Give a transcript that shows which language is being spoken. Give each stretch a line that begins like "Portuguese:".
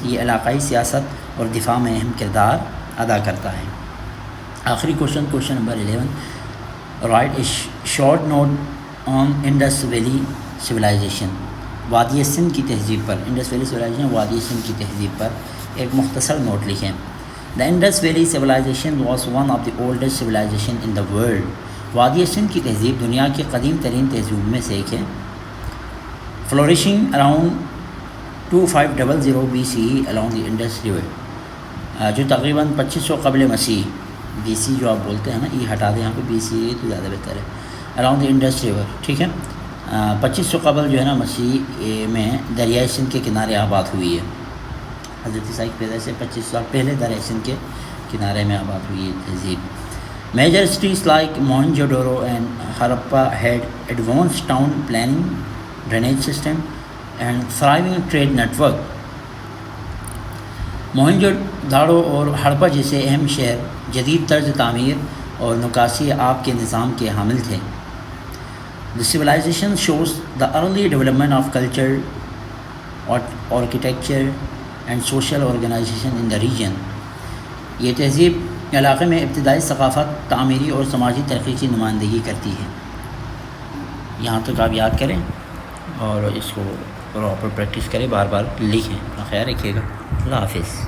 Urdu: یہ علاقائی سیاست اور دفاع میں اہم کردار ادا کرتا ہے.
English: آخری question number 11 write a short note on Indus valley civilization.
Urdu: وادی سندھ کی تہذیب پر. انڈس ویلی سویلائزیشن وادی سندھ کی تہذیب پر ایک مختصر نوٹ لکھیں.
English: The Indus valley civilization was one of the oldest civilization in the world.
Urdu: وادی سندھ کی تہذیب دنیا کی قدیم ترین تہذیب میں سے ایک ہے.
English: Flourishing around 2500 BCE along the Indus River.
Urdu: جو تقریباً 2500 قبل مسیح BC جو آپ بولتے ہیں نا, یہ ہٹا دیں یہاں پہ BCE تو زیادہ بہتر ہے.
English: Around the Indus river.
Urdu: ٹھیک ہے 2500 قبل جو ہے نا مسیح میں دریائے سندھ کے کنارے آباد ہوئی ہے. حضرت عیسیٰ کی پیدائش سے 2500 سال پہلے دریائے سندھ کے کنارے میں آباد ہوئی ہے تہذیب.
English: Major cities like Mohenjodaro and Harappa had advanced town planning, drainage system and thriving trade network.
Urdu: موہنجو-داڑو اور ہڑپا جیسے اہم شہر جدید طرز تعمیر اور نکاسی آب کے نظام کے حامل تھے.
English: The civilization shows the early development of culture, architecture and social organization in the region.
Urdu: یہ تہذیب علاقے میں ابتدائی ثقافت, تعمیری اور سماجی ترقی کی نمائندگی کرتی ہے. یہاں تک آپ یاد کریں اور اس کو پراپر پریکٹس کریں, بار بار لکھیں. خیال رکھیے گا. اللہ حافظ.